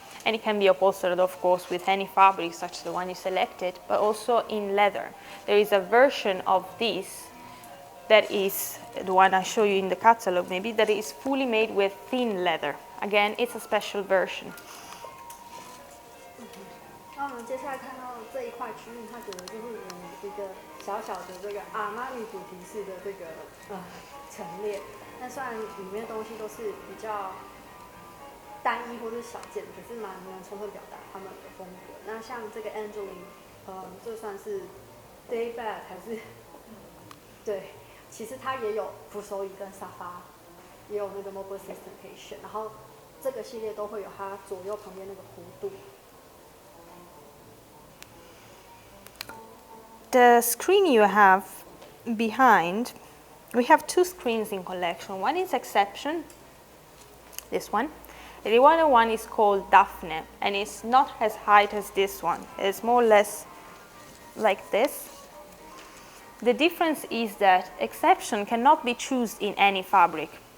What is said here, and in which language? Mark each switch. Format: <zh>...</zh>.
<en>And it can be upholstered, of course, with any fabric, such as the one you selected, but also in leather. There is a version of this that is the one I show you in the catalog, maybe, that is fully made with thin leather. Again, it's a special version.</en> <zh>那我们接下来看到这一块区域，它整个就是有一个小小的这个阿玛尼主题式的这个陈列。那虽然里面的东西都是比较单一或者小件，可是蛮充分表达他们的风格。那像这个 Angeline，这算是 day bed 还是？对，其实它也有扶手椅跟沙发，也有那个 mobile system 可以选。然后这个系列都会有它左右旁边那个弧度。</zh> <en>The screen you have behind, we have 2 screens in collection. One is Exception, this one. The other one is called Daphne, and it's not as high as this one. It's more or less like this. The difference is that Exception cannot be chosen in any fabric.</en>